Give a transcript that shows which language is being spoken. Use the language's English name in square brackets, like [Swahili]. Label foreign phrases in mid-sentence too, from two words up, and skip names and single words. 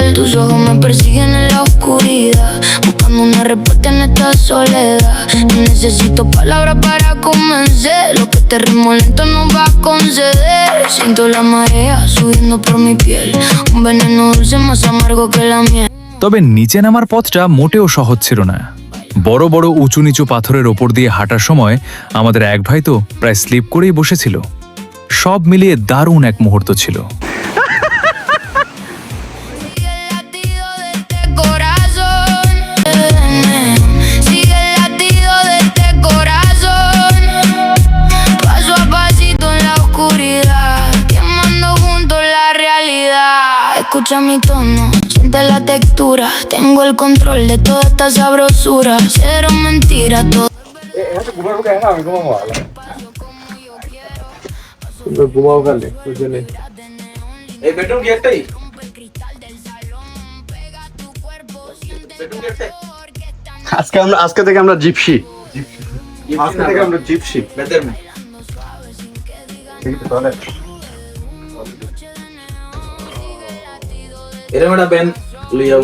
[Spanish] Tus ojos me persiguen en la oscuridad, buscando una respuesta en esta soledad. Necesito palabras para convencer, lo que este ritmo lento no va a conceder. Siento la marea subiendo por mi piel, un veneno dulce más amargo que la miel. [Bangla] তবে নিচে নামার পথটা মোটেও সহজ ছিল না। বড় বড় উঁচু নিচু পাথরের ওপর দিয়ে হাঁটার সময় আমাদের এক ভাই তো প্রায় স্লিপ করেই বসেছিল। সব মিলিয়ে দারুণ এক মুহূর্ত ছিল। [Spanish] Sigue el latido de este corazón. Sigue el latido de este corazón. Paso a pasito en la oscuridad, quemando juntos la realidad. Escucha mi tono, siente la textura. Tengo el control de toda esta sabrosura. Cero mentira, todo. [Bangla] এই বেডরুম কি একটাই? বেডরুম কি একটাই? আজকে থেকে আমরা জিপসি। আজকে থেকে আমরা জিপসি বেদের মে। এরকম একটা ব্যান লইয়া